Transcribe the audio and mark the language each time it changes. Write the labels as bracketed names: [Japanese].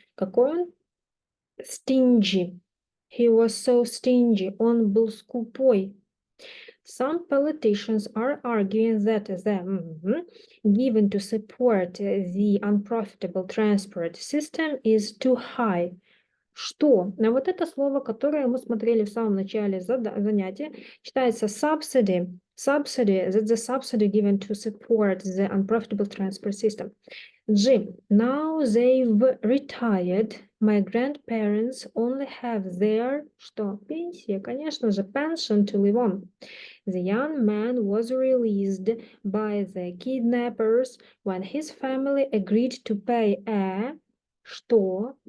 [Russian] Какой он? [English] Stingy. He was so stingy. [Russian] Он был скупой. [English] Some politicians are arguing that the given to support the unprofitable transport system is too high. [Russian] Что? Вот это слово, которое мы смотрели в самом начале занятия, читается subsidy. [English] Subsidy, that's the subsidy given to support the unprofitable transport system. G. Now they've retired. My grandparents only have their, [Russian] что? Пенсия, конечно же, [English] pension to live on. The young man was released by the kidnappers when his family agreed to pay a, [Russian] что?